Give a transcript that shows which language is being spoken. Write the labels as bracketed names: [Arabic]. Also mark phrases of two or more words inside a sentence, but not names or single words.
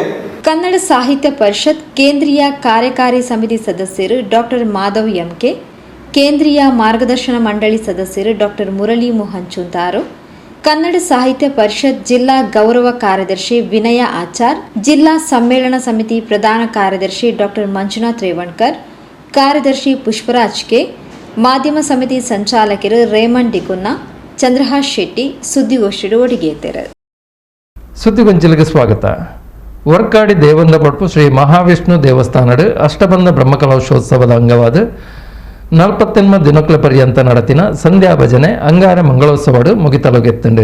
[Kannada] ಕನ್ನಡ ಸಾಹಿತ್ಯ ಪರಿಷತ್ ಕೇಂದ್ರೀಯ ಕಾರ್ಯಕಾರಿ ಸಮಿತಿ ಸದಸ್ಯರು ಡಾಕ್ಟರ್ ಮಾಧವ್ ಎಂಕೆ, ಕೇಂದ್ರೀಯ ಮಾರ್ಗದರ್ಶನ ಮಂಡಳಿ ಸದಸ್ಯರು ಡಾಕ್ಟರ್ ಮುರಳಿ ಮೋಹನ್ ಚುಂತಾರು, ಕನ್ನಡ ಸಾಹಿತ್ಯ ಪರಿಷತ್ ಜಿಲ್ಲಾ ಗೌರವ ಕಾರ್ಯದರ್ಶಿ ವಿನಯ ಆಚಾರ್, ಜಿಲ್ಲಾ ಸಮ್ಮೇಳನ ಸಮಿತಿ ಪ್ರಧಾನ ಕಾರ್ಯದರ್ಶಿ ಡಾಕ್ಟರ್ ಮಂಜುನಾಥ್ ರೇವಣ್ಕರ್, ಕಾರ್ಯದರ್ಶಿ ಪುಷ್ಪರಾಜ್ ಕೆ, ಮಾಧ್ಯಮ ಸಮಿತಿ ಸಂಚಾಲಕರು ರೇಮಂಡ್ ಡಿಗುನ್ನ, ಚಂದ್ರಹಾಸ್ ಶೆಟ್ಟಿ ಸುದ್ದಿಗೋಷ್ಠಿಯಲ್ಲಿ ಒಡಿಗೆಯಿದ್ದಾರೆ. ಸುದ್ದಿಗೊಂಚಲಿಗೆ ಸ್ವಾಗತ. [Tulu] ವರ್ಕಾಡಿ ದೇವಂದ ಪಡ್ಪು ಶ್ರೀ ಮಹಾವಿಷ್ಣು ದೇವಸ್ಥಾನಡ್ ಅಷ್ಟಬಂಧ [Kannada] ಬ್ರಹ್ಮಕಲಶೋತ್ಸವದ ಅಂಗವಾದ 48 ದಿನಗಳ ಪರ್ಯಂತ [Tulu] ನಡತಿನ ಸಂಧ್ಯಾ ಭಜನೆ ಅಂಗಾರ ಮಂಗಳೋತ್ಸವಡು ಮುಗಿತಲುಗೆತ್ತುಂಡು.